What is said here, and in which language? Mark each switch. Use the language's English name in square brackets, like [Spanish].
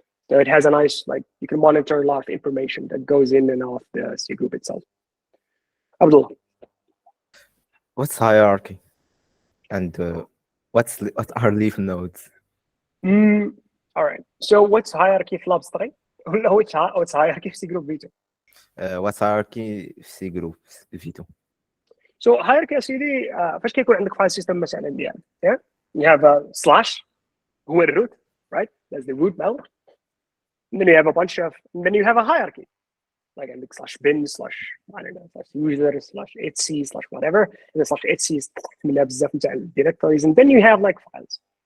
[English] So it has a nice, like, you can monitor a lot of information that goes in and off the C group itself. Abdullah. What's hierarchy? And what are leaf nodes? All right. So what's hierarchy في لابس 3 ولا what's hierarchy في CGroup V2? What's hierarchy في CGroups V2? [Arabic] So hierarchy يا سيدي فاش كيكون عندك فايل سيستم مثلا ديالك yeah? [English] You have a slash [Arabic] هو الروت [English] right? That's the root mount. And then you have a bunch of and then you have a hierarchy. Like عندك slash bin slash I don't know slash user slash etc slash whatever and then slash etc [Arabic] منها بزاف نتاع [English] directories and then you have like files.